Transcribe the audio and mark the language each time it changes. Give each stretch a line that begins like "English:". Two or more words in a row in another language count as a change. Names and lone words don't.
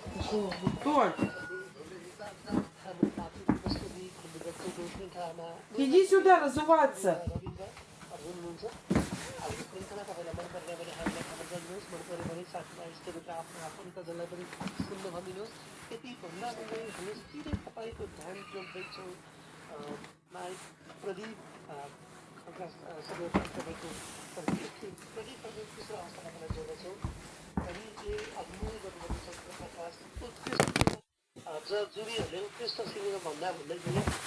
Russian: Что? Ну, Толь,
Nepali: हाम्रो मातृ दिवसको दिन खण्डगरको जो श्रृङ्खलामा
Russian: иди сюда разуваться.
Nepali: रविन्द्रहरू हुनुहुन्छ अब यो श्रृङ्खला तपाईँलाई मन पर्ने भने हामीलाई खबर गरिदिनुहोस् मन पऱ्यो भने साथीभाइ इष्टमित्र आफ्नो आफन्तजनलाई पनि सुन्न भनिदिनुहोस् यति भन्दा पनि हामी सिधै तपाईँको ध्यान जोड्दैछौँ प्रदीप खड्का सबै तपाईँको प्रदीपहरू तेस्रो अवस्थामा तपाईँलाई जोड्दछौँ प्रदीपले अभिनय गर्नुभएको छ प्रकाश उत्कृष्ट जुरीहरूले उत्कृष्ट सिनेमा भन्दा भन्दै पनि